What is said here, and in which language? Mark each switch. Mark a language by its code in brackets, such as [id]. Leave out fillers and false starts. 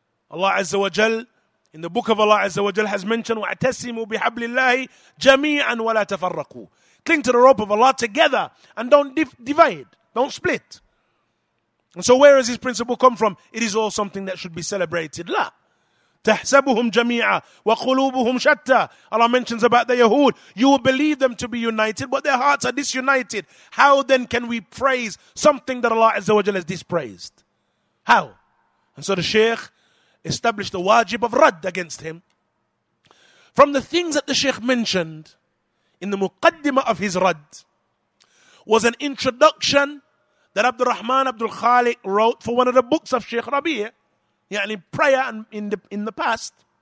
[en] Allah Azza wa Jal, in the book of Allah Azza wa Jal, has mentioned [ar] وَاعْتَسِمُوا بِحَبْلِ اللَّهِ جَمِيعًا وَلَا تَفَرَّقُوا. [en] Cling to the rope of Allah together and don't divide, don't split. And so where does this principle come from? It is all something that should be celebrated. La. [ar] تحسبهم جميعا وقلوبهم شتى. [en] Allah mentions about the Yahud. You will believe them to be united, but their hearts are disunited. How then can we praise something that Allah Azza wa Jalla has dispraised? How? And so the Shaykh established the wajib of Radd against him. From the things that the Shaykh mentioned in the muqaddimah of his Radd was an introduction that Abdul Rahman Abdul Khaliq wrote for one of the books of Shaykh Rabi', yani prior and in the past.